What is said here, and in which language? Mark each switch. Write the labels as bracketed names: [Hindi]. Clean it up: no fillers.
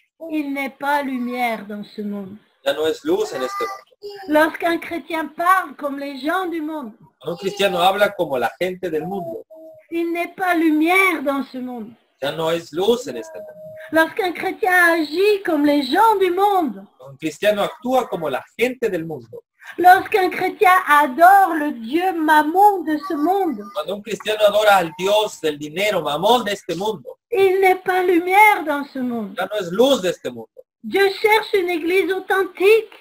[French] il n'est pas lumière dans ce monde. [Spanish] ya no es luz en este mundo. [French] Lorsqu'un chrétien parle comme les gens du monde, [Spanish] Cuando un cristiano habla como la gente del mundo, [French] il n'est pas lumière dans ce monde. [Spanish] ya no es luz en este mundo. [French] Lorsqu'un chrétien agit comme les gens du monde, [Spanish] Un cristiano actúa como la gente del mundo. [French] lorsqu'un chrétien adore le Dieu mammon de ce monde, [Spanish] Cuando un cristiano adora al Dios del dinero, mamón de este mundo, [French] il n'est pas lumière dans ce monde. [Spanish] ya no es luz de este mundo. [French] Dieu cherche une église authentique